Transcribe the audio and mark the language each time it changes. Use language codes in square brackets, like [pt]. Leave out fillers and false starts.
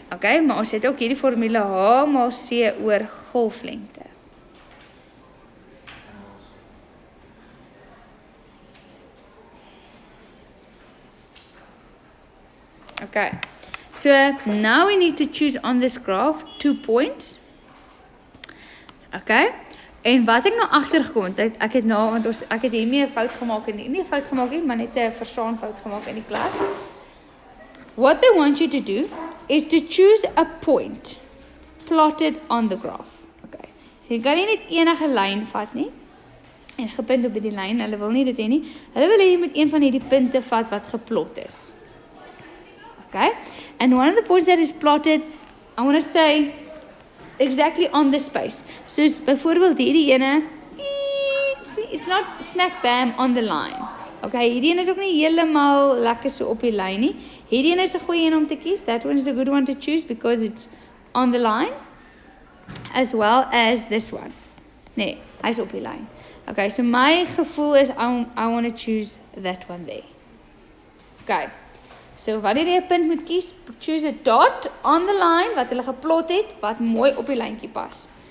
[af] Okay, maar ons het ook hierdie formule H maal C oor golflengte. [en] Okay, so now we need to choose on this graph 2 points. [af] Okay, en wat ek nou agtergekom het, ek het nou, want ek het hiermee 'n fout gemaak nie 'n fout gemaak nie, maar net 'n verstaan fout gemaak in die klas. [en] What they want you to do is to choose a point plotted on the graph. [af] Okay, so jy kan nie net enige lyn vat nie en gepunt op die lyn, hulle wil nie dit hê nie. Hulle wil hê jy moet een van hierdie punte vat wat geplot is. [en] Okay, and one of the points that is plotted, I want to say exactly on this space. [af] So byvoorbeeld hierdie ene, [en] it's not smack bam on the line. [af] Okay, hierdie ene is ook nie heeltemal lekker so op die lyn nie. Hierdie ene is 'n goeie een om te kies. [en] That one is a good one to choose because it's on the line, as well as this one. [af] Nee, hy's op die lyn. Okay, so my gevoel is [en] I want to choose that one there. Okay. [af] So wanneer jy 'n punt moet kies, [en] choose a dot on the line [af] wat hulle geplot het wat mooi op die lyntjie pas.